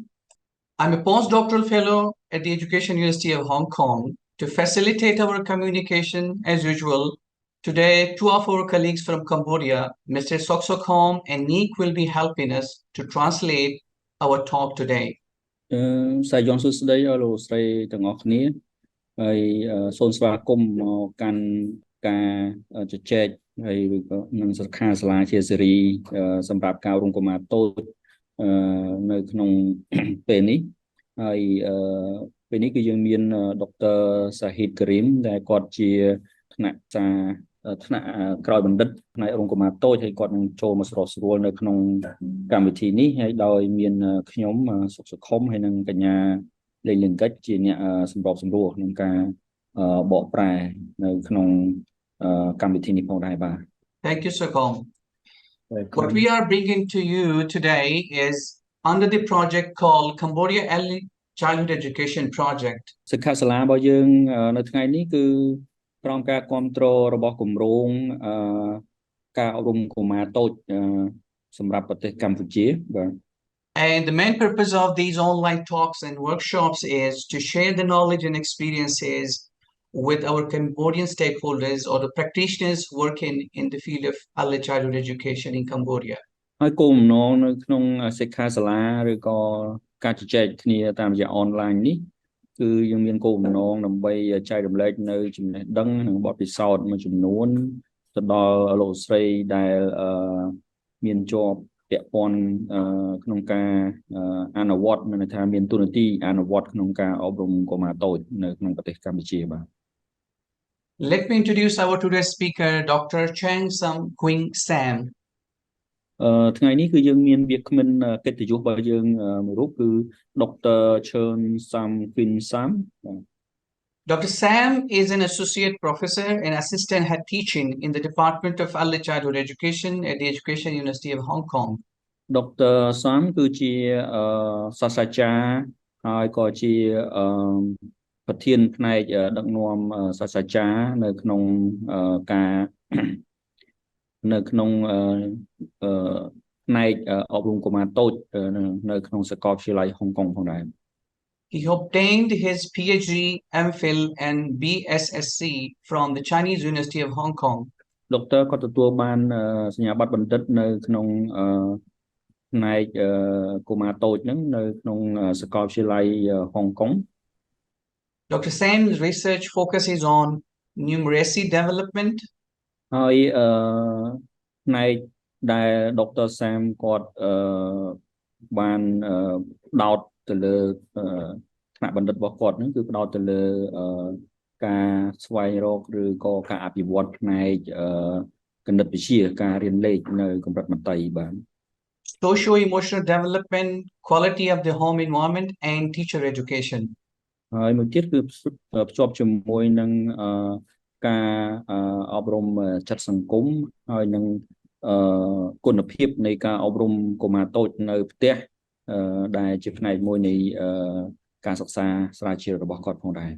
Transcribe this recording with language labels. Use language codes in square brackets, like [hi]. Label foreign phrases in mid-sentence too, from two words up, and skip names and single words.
[en] I'm a postdoctoral fellow at the Education University of Hong Kong. To facilitate our communication, as usual, today two of our colleagues from Cambodia, Mr. Sok Sok Hom and Neek, will be helping us to translate our talk today. [km] សាយ័ន្តសួស្តីអស់លោកស្រីទាំងអស់គ្នាហើយសូមស្វាគមន៍មកកាន់ការជជែកហើយក៏នឹងសិក្ខាសាលាជាសេ រីសម្រាប់ការរួមកុមារតូចនៅក្នុងពេលនេះហើយពេលនេះគឺយើងមានដុកទ័រសាហ៊ីតការីមដែលគាត់ជាថ្នាក់ក្រោយបណ្ឌិតផ្នែករួមកុមារតូចហើយគាត់នឹងចូលមកស្រុកស្រួលនៅក្នុងកម្មវិធីនេះហើយដោយមានខ្ញុំសុខសុខុមហើយនឹងកញ្ញាលេងលង្កិចជាអ្នកសម្របសម្រួលក្នុងការបកប្រែនៅក្នុងកម្មវិធីនេះផងដែរបាទ [en] Thank you, Sokom. What we are bringing to you today is under the project called Cambodia Early Childhood Education Project. [km] សិក្ខាសាលារបស់យើងនៅថ្ងៃនេះគឺក្រោមការគ្រប់គ្រងរបស់គម្រោងការអប់រំកុមារតូចសម្រាប់ប្រទេសកម្ពុជាបាទ [en] And the main purpose of these online talks and workshops is to share the knowledge and experiences with our Cambodian stakeholders or the practitioners working in the field of early childhood education in Cambodia. [km] ហើយគោលបំណងនៅក្នុងសិក្ខាសាលាឬក៏ការជជែកគ្នាតាមរយៈអនឡាញនេះគឺយើងមានគោលបំណងដើម្បីចែករំលែកនៅចំណេះដឹងនិងបទពិសោធន៍មួយចំនួនទៅដល់លោកស្រីដែលមានជាប់ពាក់ព័ន្ធក្នុងការអនុវត្តមានន័យថាមានទូនាទីអនុវត្តក្នុងការអប់រំកុមារតូចនៅក្នុងប្រទេសកម្ពុជាបាទ [en] Let me introduce our today's speaker, Dr. Cheung Kwing Sam. [km] ថ្ងៃនេះគឺយើងមានវាគ្មិនកិត្តិយសរបស់យើងមួយរូបគឺ Dr. Cheung Kwing Sam. [en] Dr. Sam is an associate professor and assistant head teaching in the Department of Early Childhood Education at the Education University of Hong Kong. [km] Dr. Sam គឺជាសាស្ត្រាចារ្យហើយក៏ជាប្រធានផ្នែកដឹកនាំសាស្ត្រាចារ្យនៅក្នុងការនៅក្នុងផ្នែកអប់រំកុមារតូចនៅក្នុងសាកលវិទ្យាល័យហុងកុងផងដែរ [en] He obtained his PhD, MPhil and BSSC from the Chinese University of Hong Kong. [km] Dr. គាត់ទទួលបានសញ្ញាបត្របណ្ឌិតនៅក្នុងផ្នែកកុមារតូចហ្នឹងនៅក្នុងសាកលវិទ្យាល័យហុងកុង [en] Dr. Sam's research focuses on numeracy development. [km] ហើយផ្នែកដែល Dr. Sam គាត់បានដោតទៅលើថ្នាក់បណ្ឌិតរបស់គាត់ហ្នឹងគឺផ្ដោតទៅលើការស្វែងរកឬក៏ការអភិវឌ្ឍផ្នែកគណិតវិទ្យាការរៀនលេខនៅកម្រិតមត្តេយ្យបាទ [en] Socio-emotional development, quality of the home environment and teacher education. [km] ហើយមួយទៀតគឺភ្ជាប់ជាមួយនឹងការអប់រំចិត្តសង្គមហើយនឹងគុណភាពនៃការអប់រំកុមារតូចនៅផ្ទះដែលជាផ្នែកមួយនៃការសិក្សាស្រាវជ្រាវរបស់គាត់ផងដែរ